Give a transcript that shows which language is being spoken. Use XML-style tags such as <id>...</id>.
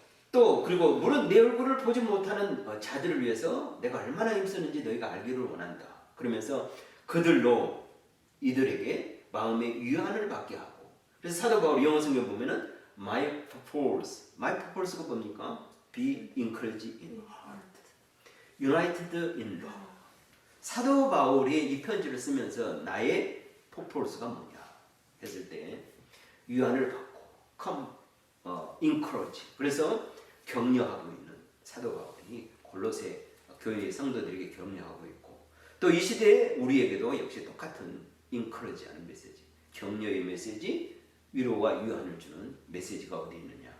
<ko>그래서 그리고 물론 내 얼굴을 보지 못하는 자들을 위해서 내가 얼마나 힘쓰는지 너희가 알기를 원한다. 그러면서 그들로 이들에게 마음의 위안을 받게 하고, 그래서 사도 바울 영어 성경 보면은</ko> <en>my purpose</en> <ko>가 뭡니까?</ko> <en>Be encouraged in heart, united in love.</en> <ko>사도 바울이 이 편지를 쓰면서 나의 purpose가 뭐냐 했을 때 위안을 받고 encourage. 그래서 격려하고 있는 사도 바울이 골로새 교회의 성도들에게 격려하고 있고, 또 이 시대에 우리에게도 역시 똑같은 encourage하는 메시지, 격려의 메시지, 위로와 위안을 주는 메시지가 어디 있느냐?</ko>